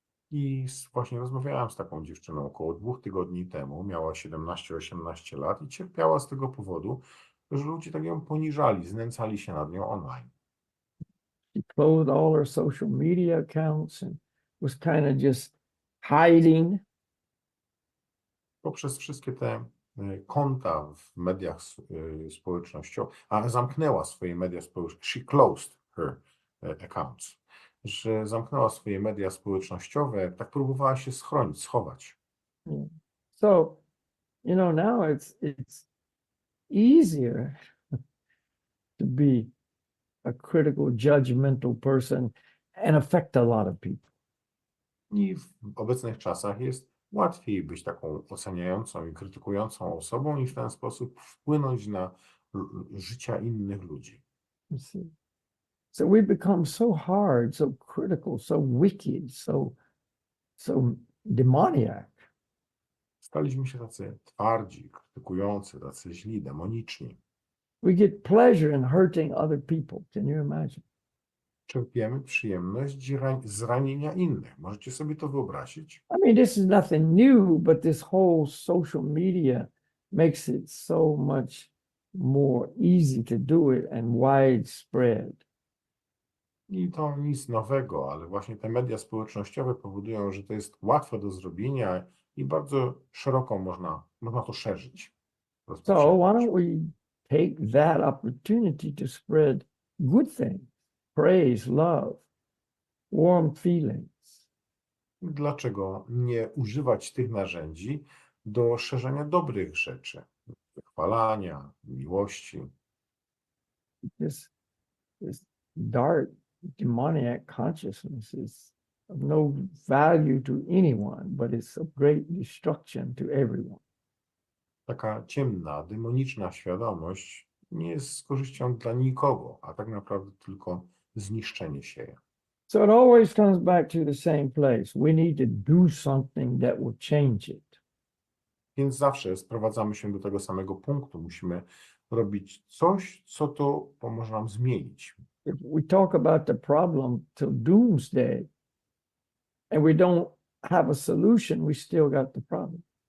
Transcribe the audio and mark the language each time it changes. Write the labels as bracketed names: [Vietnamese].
[Polish] I właśnie rozmawiałem z taką dziewczyną około 2 tygodni temu, miała 17-18 lat i cierpiała z tego powodu, że ludzie tak ją poniżali, znęcali się nad nią online. [English] She closed all her social media accounts and was kind of just hiding. [Polish] Poprzez wszystkie te konta w mediach społecznościowych, a zamknęła swoje media społecznościowe, [English] she closed her accounts, [Polish] że zamknęła swoje media społecznościowe, tak próbowała się schronić, schować. [English] Yeah. So, you know, now it's easier to be a critical, judgmental person and affect a lot of people. [Polish] I w obecnych czasach jest łatwiej być taką oceniającą i krytykującą osobą i w ten sposób wpłynąć na życia innych ludzi. [English] You see? So we become so hard, so critical, so wicked, so demoniac. [Polish] Staliśmy się tacy twardzi, krytykujący, tacy źli, demoniczni. [English] We get pleasure in hurting other people. Can you imagine? [Polish] Czerpiemy przyjemność z ranienia innych. Możecie sobie to wyobrazić? [English] I mean, this is nothing new, but this whole social media makes it so much more easy to do it and widespread. [Polish] I to nic nowego, ale właśnie te media społecznościowe powodują, że to jest łatwe do zrobienia i bardzo szeroko można to szerzyć. [English] So why don't we take that opportunity to spread good things, praise, love, warm feelings? [Polish] Dlaczego nie używać tych narzędzi do szerzenia dobrych rzeczy, wychwalania, miłości? [English] This dark, demoniac consciousness is of no value to anyone, but it's of great destruction to everyone. [Polish] Taka ciemna, demoniczna świadomość nie jest z korzyścią dla nikogo, a tak naprawdę tylko zniszczenie sieje. [English] So it always comes back to the same place. We need to do something that will change it. [Polish] Więc zawsze sprowadzamy się do tego samego punktu. Musimy robić coś, co to pomoże nam zmienić. [English] If we talk about the problem till doomsday and we don't have a solution, we still got the problem.